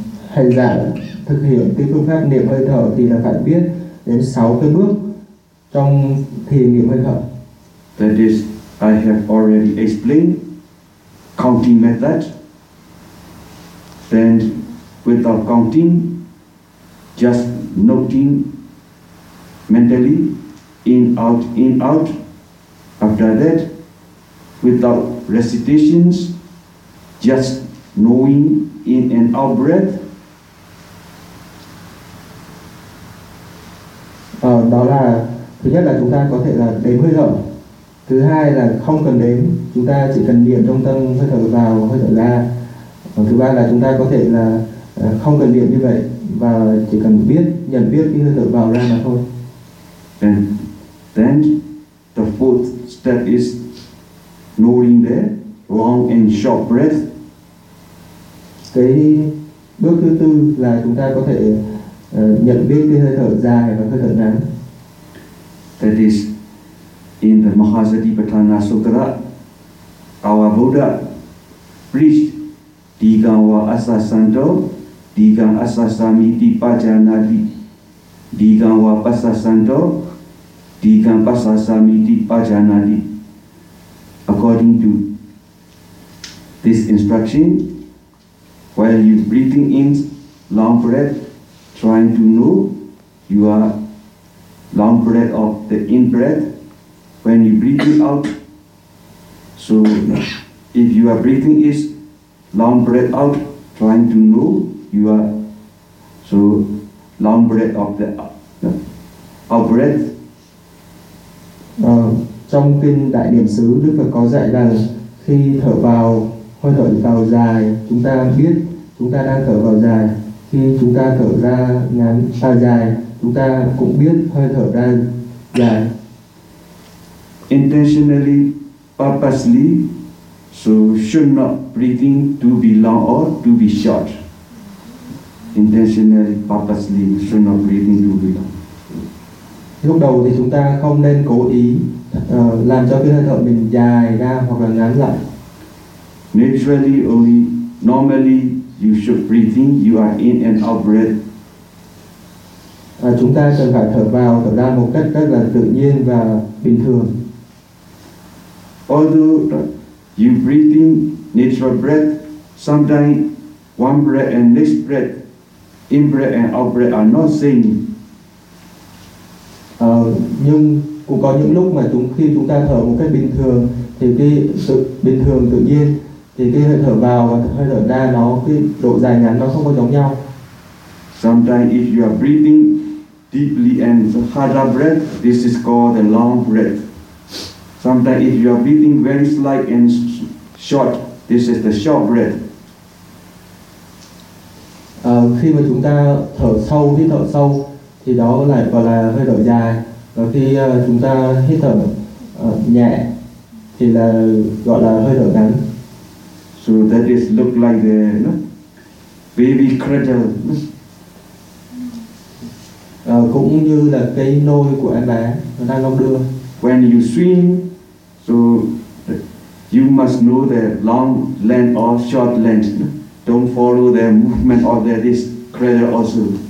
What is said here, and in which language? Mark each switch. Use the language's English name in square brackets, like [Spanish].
[Vietnamese] Hành giả thực hiện cái phương pháp niệm hơi thở thì là phải biết đến 6 cái bước trong thiền niệm hơi thở. [English] That is, I have already explained counting method. Then, without counting, just noting mentally, in, out. After that, without recitations, just knowing in and out breath. [Vietnamese] Đó là, thứ nhất là chúng ta có thể là đếm hơi thở. Thứ hai là không cần đếm, chúng ta chỉ cần niệm trong tâm hơi thở vào, hơi thở ra. Và thứ ba là chúng ta có thể là không cần niệm như vậy và chỉ cần biết, nhận biết cái hơi thở vào ra mà thôi. [English] And then the fourth step is knowing the long and short breath. [Vietnamese] Cái bước thứ tư là chúng ta có thể nhận biết cái hơi thở dài và hơi thở ngắn. [English] That is, in the Mahasatipatthana Sutra, our Buddha preached [Pali] Digam wa asa santo, digam asa samiti pajanati. Digam wa pasa santo, digam pasa samiti pajanati. [English] According to this instruction, while you breathing in long breath, trying to know your long breath of the in breath, when you breathing out, so if you are breathing is long breath out, trying to know you are, so long breath of the out breath. [Vietnamese] Trong kinh Đại Niệm Xứ, Đức Phật có dạy rằng khi thở vào, hơi thở vào dài, chúng ta biết chúng ta đang thở vào dài. Khi chúng ta thở ra ngắn, ra dài, chúng ta cũng biết hơi thở ra dài. [English] Intentionally, purposely, so should not breathing to be long or to be short. Intentionally, purposely, should not breathing to be long. [Vietnamese] Lúc đầu thì chúng ta không nên cố ý làm cho cái hơi thở mình dài ra hoặc là ngắn lại. [English] Naturally, only normally, you should breathing. You are in and out breath. [Vietnamese] Chúng ta cần phải thở vào, thở ra một cách rất là tự nhiên và bình thường. [English] Although you breathing natural breath, sometimes one breath and next breath, in breath and out breath are not same. [Vietnamese] Nhưng cũng có những lúc mà khi chúng ta thở một cách bình thường thì cái sự bình thường tự nhiên thì cái hơi thở vào và hơi thở ra nó cái độ dài ngắn nó không có giống nhau. [English] Sometimes if you are breathing deeply and hard breath, this is called the long breath. Sometimes if you are breathing very slight and short, this is the short breath. [Vietnamese] Khi mà chúng ta thở sâu, hít thở sâu, thì đó lại gọi là hơi thở dài. Và khi chúng ta hít thở nhẹ, thì là gọi là hơi thở ngắn. [English] So that is look like the baby cradle. [Vietnamese] Cũng như là cái nôi của em bé đang đông đưa. [English] When you swim, so you must know the long length or short length. Don't follow their movement or their this credo also.